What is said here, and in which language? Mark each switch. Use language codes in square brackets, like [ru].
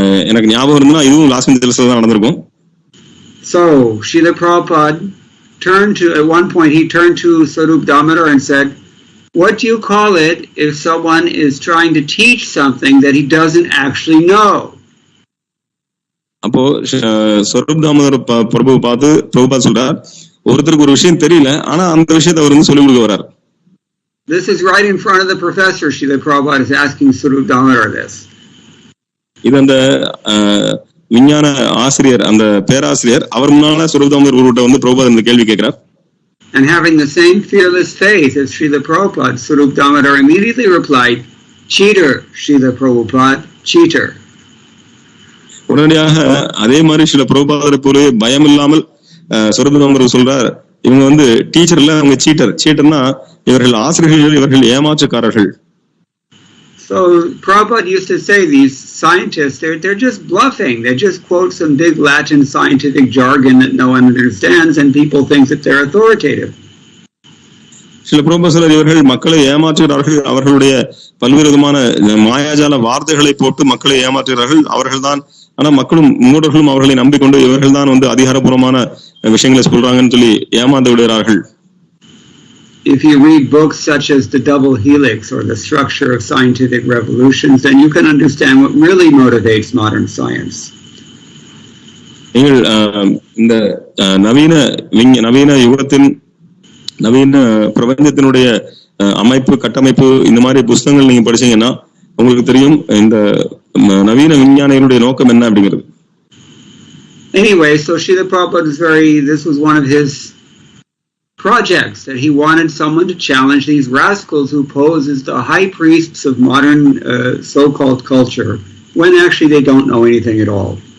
[ta] எனக்கு ஞாபகம் இருந்தா இதுவும் லாஸ் ஏஞ்சல்ஸ்ல தான் நடந்திருக்கும். [en] So Srila Prabhupada at one point he turned to Swarup Damodar and said, what do you call it if someone is trying to teach something that he doesn't actually know? [ta] அப்போ ஸ்வரூப் தாமோதர் பிரபு பார்த்து பிரபுபாத சொல்றார், ஒருத்தருக்கு ஒரு விஷயம் தெரியல, ஆனா அந்த விஷயத்தை அவர் சொல்லி கொடுக்க வர்றார். [en] This is right in front of the professor. Srila Prabhupada is asking Swarup Damodar this. [ta] இது அந்த விஞ்ஞான ஆசிரியர், அந்த பேராசிரியர் அவர் முன்னால ஸ்வரூப் தாமோதர் குருட்ட பிரபுபாத இந்த கேள்வி கேட்கிறார். [en] And having the same fearless faith as Srila Prabhupada, Swarup Damodar immediately replied, cheater, Srila Prabhupada, cheater. [ta] உடனடியாக அதே மாதிரி சில பிரபுபாதரை போலவே பயம் இல்லாமல் ஸ்வரூப் தாமோதர் சொல்றார், இவங்க டீச்சர் இல்ல, அவங்க சீட்டர். சீட்டர்னா இவர்கள் ஆசிரியர்கள், இவர்கள் ஏமாற்றுக்காரர்கள். [en] So Prabhupada used to say these scientists, they're just bluffing. They just quote some big Latin scientific jargon that no one understands, and people think that they're authoritative. [ta] சில பிரபுபாதர் இவர்கள் மக்களை ஏமாற்றுகிறார்கள், அவர்களுடைய பல்வேறு விதமான மாயாஜால வார்த்தைகளை போட்டு மக்களை ஏமாற்றுகிறார்கள். அவர்கள்தான், ஆனா மக்களும் மூடர்களும் அவர்களை நம்பிக்கொண்டு இவர்கள் தான் அதிகாரபூர்வமான விஷயங்களை சொல்றாங்கன்னு சொல்லி ஏமாந்து விடுகிறார்கள். [en] If you read books such as The Double Helix or The Structure of Scientific Revolutions, then you can understand what really motivates modern science. [ta] நீங்கள் இந்த நவீன யுகத்தின் நவீன பிரபஞ்சத்தினுடைய அமைப்பு, கட்டமைப்பு, இந்த மாதிரி புத்தகங்கள் நீங்க படிச்சீங்கன்னா உங்களுக்கு தெரியும் இந்த நவீன விஞ்ஞானிகளுடைய நோக்கம் என்ன அப்படிங்கிறது. [en] Anyway, so Srila Prabhupada this was one of his projects, that he wanted someone to challenge these rascals who pose as the high priests of modern so-called culture, when actually they don't know anything at all.